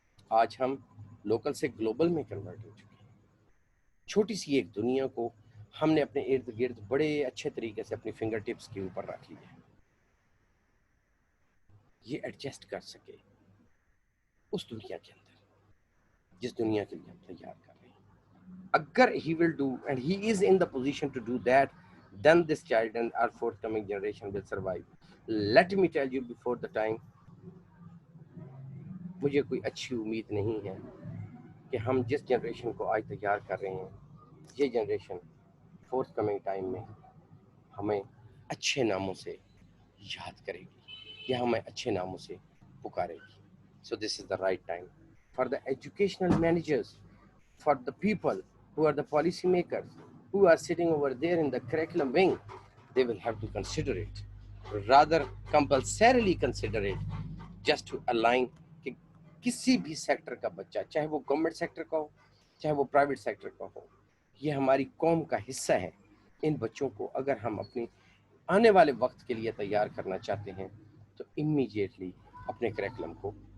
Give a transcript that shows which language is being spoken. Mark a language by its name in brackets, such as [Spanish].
[Urdu] آج ہم لوکل سے گلوبل میں کنورٹ ہو چکے ہیں. چھوٹی سی ایک دنیا کو ہم نے اپنے ارد گرد بڑے اچھے طریقے سے اپنی فنگر ٹپس کے اوپر رکھ لیا ہے. یہ ایڈجسٹ کر سکے اس دنیا کے اندر جس دنیا کے لیے ہم تیار کر رہے ہیں. اگر [English] he will do and he is in the position to do that, then this child and our forthcoming generation will survive. Let me tell you before the time, [Urdu] مجھے کوئی اچھی امید نہیں ہے کہ ہم جس جنریشن کو آج تیار کر رہے ہیں یہ جنریشن فورتھ کمنگ ٹائم میں ہمیں اچھے ناموں سے یاد کرے گی یا ہمیں اچھے ناموں سے پکارے گی. [English] So this is the right time for the educational managers, for the people who are the policy makers, who are sitting over there in the curriculum wing. They will have to consider it, rather compulsorily consider it, just to align [Urdu] کہ کسی بھی sector کا بچہ چاہے وہ government sector کا ہو چاہے وہ پرائیویٹ سیکٹر کا ہو، یہ ہماری قوم کا حصہ ہے. ان بچوں کو اگر ہم اپنی آنے والے وقت کے لیے تیار کرنا چاہتے ہیں تو امیڈیٹلی اپنے کریکلم کو